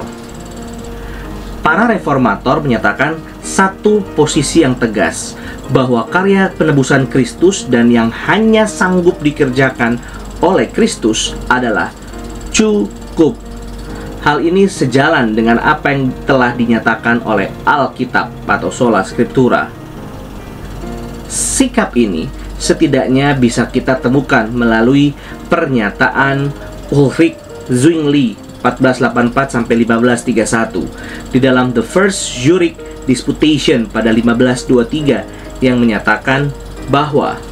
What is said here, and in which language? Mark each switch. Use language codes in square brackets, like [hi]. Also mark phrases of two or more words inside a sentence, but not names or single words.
[id] Para reformator menyatakan satu posisi yang tegas, bahwa karya penebusan Kristus dan yang hanya sanggup dikerjakan oleh Kristus adalah cukup. Hal ini sejalan dengan apa yang telah dinyatakan oleh Alkitab atau sola scriptura. Sikap ini setidaknya bisa kita temukan melalui pernyataan Ulrich Zwingli 1484-1531 di dalam The First Zurich Disputation pada 1523 yang menyatakan bahwa